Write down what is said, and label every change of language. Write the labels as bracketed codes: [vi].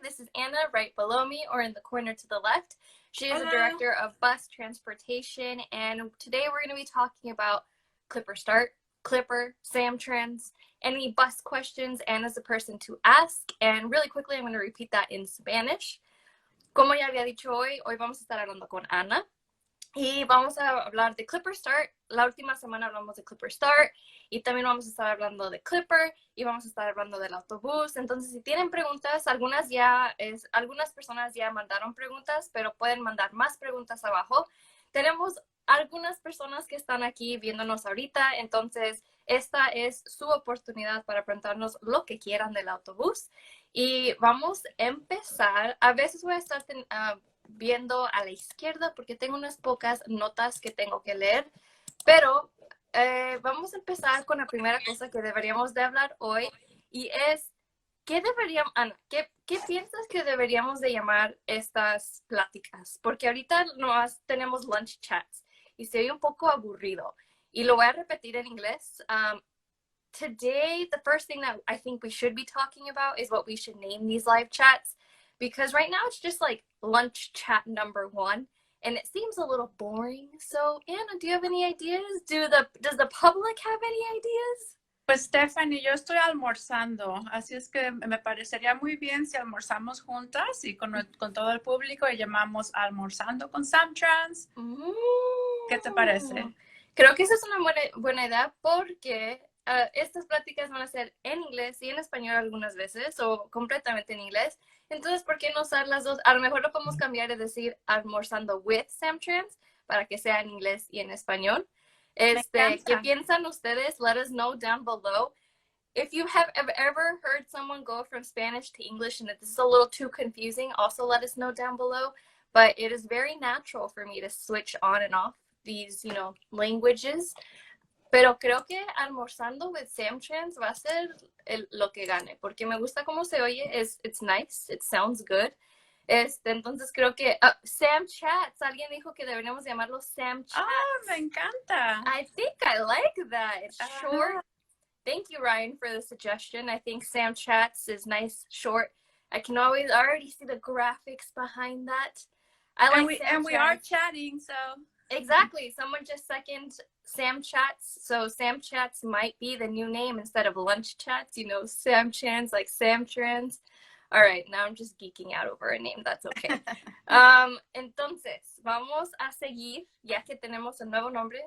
[en] This is Anna right below me, or in the corner to the left. She is a director of bus transportation, and today we're going to be talking about Clipper Start, Clipper, SamTrans, any bus questions, Anna's the person to ask. And really quickly, I'm going to repeat that in Spanish. [es] Como ya había dicho hoy vamos a estar hablando con Ana. Y vamos a hablar de Clipper Start. La última semana hablamos de Clipper Start y también vamos a estar hablando de Clipper y vamos a estar hablando del autobús. Entonces, si tienen preguntas, algunas personas ya mandaron preguntas, pero pueden mandar más preguntas abajo. Tenemos algunas personas que están aquí viéndonos ahorita, entonces esta es su oportunidad para preguntarnos lo que quieran del autobús. Y vamos a empezar. A veces voy a estar viendo a la izquierda porque tengo unas pocas notas que tengo que leer, pero vamos a empezar con la primera cosa que deberíamos de hablar hoy, y es Ana, ¿qué piensas que deberíamos de llamar estas pláticas? Porque ahorita nomás tenemos lunch chats y se oye un poco aburrido, y lo voy a repetir en inglés. [en] Today, the first thing that I think we should be talking about is what we should name these live chats, because right now it's just like lunch chat number 1, and it seems a little boring. So, Anna, do you have any ideas? Does the public have any ideas? [es] Pues, Stephanie, yo estoy almorzando, así es que me parecería muy bien si almorzamos juntas y con todo el público y llamamos Almorzando con SamTrans. ¿Qué te parece? Creo que esa es una buena idea, porque estas pláticas van a ser en inglés y en español algunas veces, o completamente en inglés. Entonces, ¿por qué no usar las dos? A lo mejor lo podemos cambiar y decir Almorzando with SamTrans para que sea en inglés y en español. ¿Qué piensan ustedes? [en] Let us know down below. If you have ever heard someone go from Spanish to English and if this is a little too confusing, also let us know down below. But it is very natural for me to switch on and off these, languages. [es] Pero creo que Almorzando with SamTrans va a ser lo que gane, porque me gusta cómo se oye. [en] It's nice, it sounds good. [es] Entonces creo que SamChats, alguien dijo que deberíamos llamarlo SamChats. Oh, me encanta. [en] I think I like that. It's short. Ajá. Thank you, Ryan, for the suggestion. I think SamChats is nice, short. I can already see the graphics behind that. I like and we are chatting, so. Exactly. Someone just seconded SamChats. So SamChats might be the new name instead of lunch chats. You know, SamChats, like SamTrans. All right, now I'm just geeking out over a name. That's okay. [es] Entonces, vamos a seguir, ya que tenemos un nuevo nombre.